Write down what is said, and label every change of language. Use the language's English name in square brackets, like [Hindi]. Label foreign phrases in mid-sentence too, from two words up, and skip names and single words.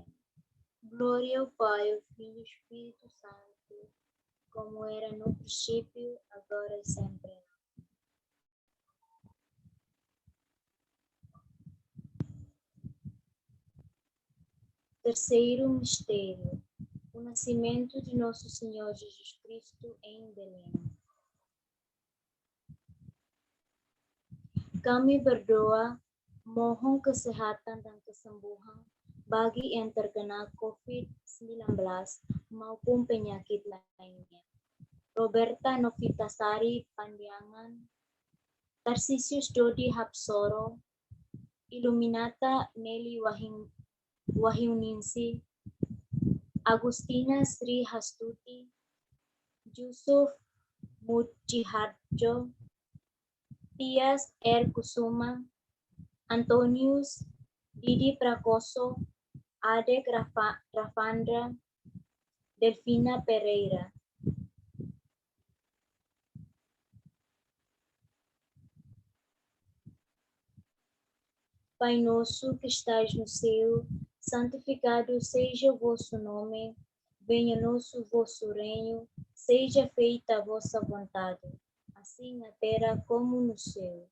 [Portuguese] Glória ao Pai, ao Filho e ao Espírito Santo, como era no princípio, agora e sempre. Terceiro mistério: o nascimento de nosso Senhor Jesus Cristo em Belém. [Indonesian] Kami berdoa mohon kesehatan dan kesembuhan bagi yang terkena COVID-19 maupun penyakit lainnya. Roberta Novitasari Pandiangan, Tarsisius Dodi Hapsoro, Illuminata Nelly Wahyuningsi, Agustina Sri Hastuti, Yusuf Mujiharjo, Tias R. Kusuma, Antonius Didi Pracoso, Ade Grafandra, Delfina Pereira. [Portuguese] Pai nosso que estais no céu, santificado seja o vosso nome, venha nosso vosso reino, seja feita a vossa vontade, assim na terra como no céu.